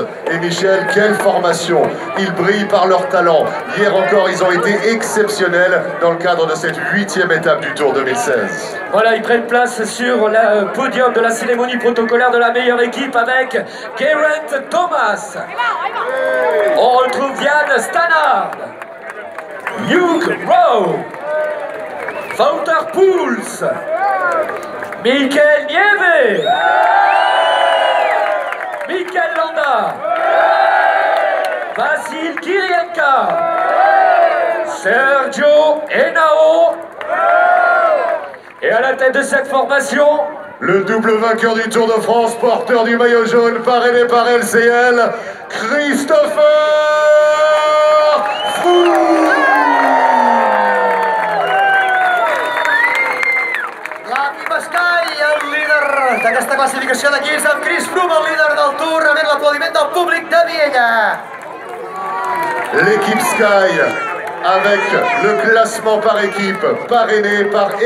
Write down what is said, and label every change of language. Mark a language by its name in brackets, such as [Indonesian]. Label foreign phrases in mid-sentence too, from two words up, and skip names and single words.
[French] Et Michel, quelle formation! Ils brillent par leur talent. Hier encore, ils ont été exceptionnels dans le cadre de cette 8e étape du Tour 2016. Voilà, ils prennent place sur le podium de la cérémonie protocolaire de la meilleure équipe avec Geraint Thomas. On retrouve Yann Stannard, Hugh Rowe, Wouter Poels, Mikel Nieve, Mikel Landa, Vasil Kirienka, Sergio Henao. Et à la tête de cette formation, le double vainqueur du Tour de France, porteur du maillot jaune, parrainé par LCL, Christopher Froome. [Catalan] L'equip Sky, el líder d'aquesta classificació d'aquí és amb Chris Froome, el líder del Tour, rebent l'aplaudiment del públic de Viella. [French] L'équipe Sky avec le classement par équipe parrainé par